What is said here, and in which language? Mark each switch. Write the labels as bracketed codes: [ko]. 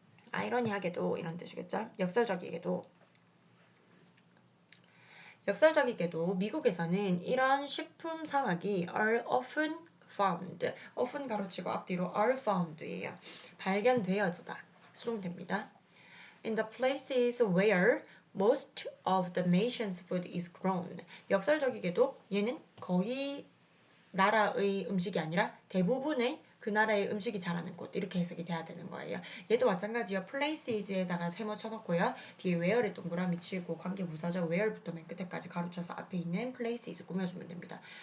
[ko] 아이러니하게도 이런 뜻이겠죠. 역설적이게도 미국에서는 이런 식품 사막이 [en] are often found, [ko] often 가로치고 앞뒤로 [en] are found [ko] 예요. 발견되어지다, 수동됩니다. [en] In the places where most of the nation's food is grown. [ko] 역설적이게도 얘는 거의 나라의 음식이 아니라 대부분의 그 나라의 음식이 자라는 곳 이렇게 해석이 돼야 되는 거예요. 얘도 마찬가지요. places에다가 세모 쳐놓고요. 뒤에 where에 동그라미 치고 관계부사죠. where부터 맨 끝에까지 가로쳐서 앞에 있는 places 꾸며주면 됩니다.